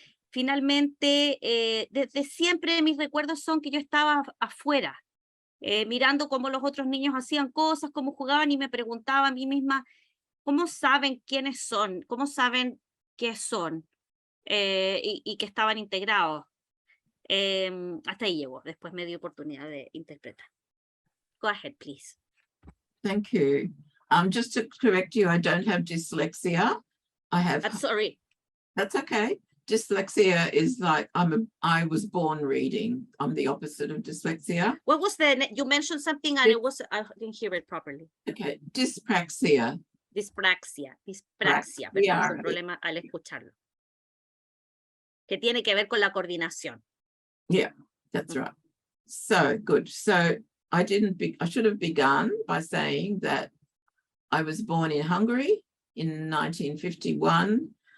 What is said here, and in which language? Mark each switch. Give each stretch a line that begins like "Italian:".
Spanish: Finalmente, desde siempre mis recuerdos son que yo estaba afuera, mirando cómo los otros niños hacían cosas, cómo jugaban, y me preguntaba a mí misma, ¿cómo saben quiénes son? ¿Cómo saben qué son? Y que estaban integrados. Hasta ahí llegó, después me dio oportunidad de interpretar.
English: Go ahead, please. Thank you. Just to correct you, I don't have dyslexia. I have... I'm sorry. That's okay. Dyslexia is like, I was born reading. I'm the opposite of dyslexia. What was you mentioned something and I didn't hear it properly. Okay, dyspraxia.
Spanish: Dyspraxia, pero un problema al escucharlo. Que tiene que ver con la coordinación.
English: Yeah, that's right. So good. So I should have begun by saying that I was born in Hungary in 1951.